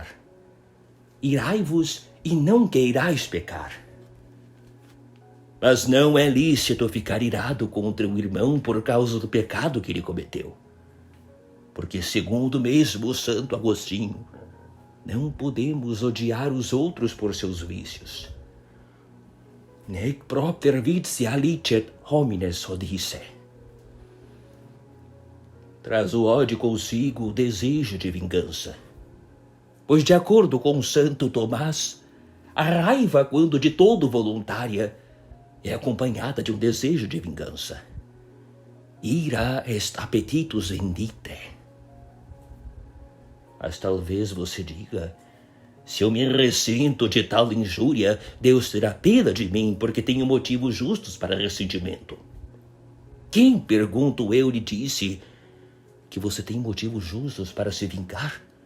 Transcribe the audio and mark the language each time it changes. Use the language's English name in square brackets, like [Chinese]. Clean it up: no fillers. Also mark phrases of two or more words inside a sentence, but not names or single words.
[Portuguese] Irai-vos e não queirais pecar. Mas não é lícito ficar irado contra o irmão por causa do pecado que ele cometeu. Porque, segundo mesmo o Santo Agostinho, não podemos odiar os outros por seus vícios. [Latin] Nec propter vitia licet homines odisse. [Portuguese] Traz o ódio consigo o desejo de vingança. Pois, de acordo com Santo Tomás, a raiva, quando de todo voluntária, é acompanhada de um desejo de vingança. [Latin] Ira est appetitus indite. [Portuguese] Mas talvez você diga, se eu me ressento de tal injúria, Deus terá pena de mim porque tenho motivos justos para ressentimento. Quem, pergunto eu, lhe disse que você tem motivos justos para se vingar?